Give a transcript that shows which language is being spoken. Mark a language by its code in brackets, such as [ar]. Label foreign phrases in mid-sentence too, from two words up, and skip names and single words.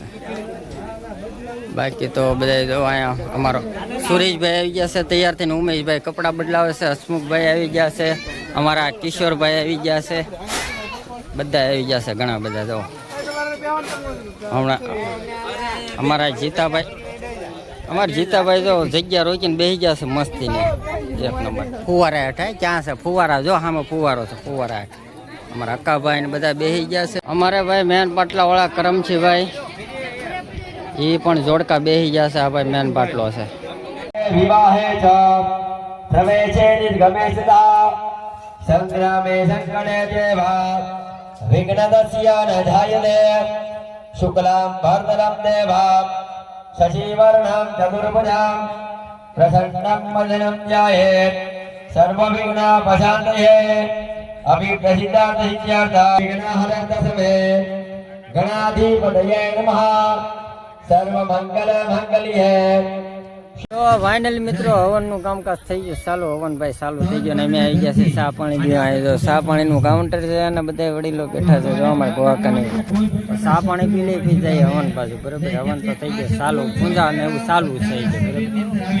[gu] બાકી તો બધા જો અહીંયા અમારો સુરેશભાઈ આવી ગયા છે તૈયાર થઈને ઉમેશભાઈ કપડાં બદલાવે છે હસમુખભાઈ આવી ગયા છે અમારા કિશોરભાઈ આવી ગયા છે બધા આવી ગયા છે ઘણા બધા જો હમણાં અમારા જીતાભાઈ જો જગ્યા રોકીને બેસી ગયા છે મસ્તીને એક નંબર ફુવારા હેઠ ક્યાં છે ફુવારા જો સામે ફુવારો છે ફુવારા હેઠ અમારા અક્કાભાઈ ને બધા બેસી ગયા છે। અમારે ભાઈ મેન પાટલા વાળા કરમછીભાઈ એ પણ જોડકા બેસી ગયા છે। આ ભાઈ મેન પાટલો છે। [sa] विवाहे च प्रवेशे निर्गमे सदा संग्रामे संकटे देवा विघ्नदस्य न धायते शुक्लां भरतरं देवा शशिवर्णं चतुर्भुजां प्रसन्नं वदनं ध्यायेत् सर्वविघ्नोपशान्तये अभिप्रसिद्धार्थसिद्ध्यर्थं विघ्नहरन्तसमे गणाधिपतये नमः सर्वमंगलमंगल्ये। [hi] तो फाइनली मित्रों [gu] हवनનું કામકાજ થઈ ગયું ચાલુ હવન ભાઈ ચાલુ થઈ ગયું ને અમે આવી ગયા છે ચા પાણી પીવા। જો ચા પાણીનું કાઉન્ટર છે અને બધા વડીલો બેઠા છે જો અમારે ગોવાકાની ચા પાણી પી લઈ પી જાય હવન બાજુ બરાબર। હવન તો થઈ ગયું ચાલુ પૂંજા ને એવું ચાલુ થઈ ગયું બરાબર।